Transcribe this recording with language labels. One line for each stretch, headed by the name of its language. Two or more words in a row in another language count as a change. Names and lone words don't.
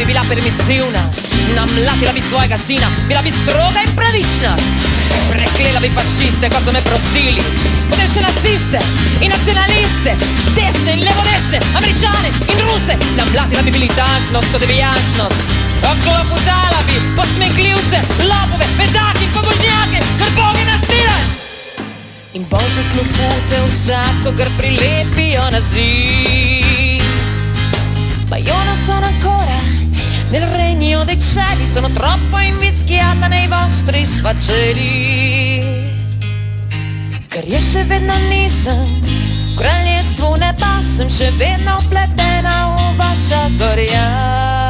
Slovenian: bila permisivna, namlatila bi svojega sina, bila bi stroga in pravična, preklela bi fašiste, kot so me prosili, potem še naciste in nacionaliste, desne in levodesne, američane in ruse, namlatila bi militantnost, devijantnost, okloputala bi posmekljivce, lopove, bedake, pobožnjake, kar Bogi nasilen. In božje klopute vsakogar prilepijo na zid.
Italian: Ma io non sono ancora nel regno dei cieli, sono troppo invischiata nei vostri sfaceli,
Slovenian: ker jaz še vedno nisem v kraljestvu neba, sem še vedno upletena v vaša gorja.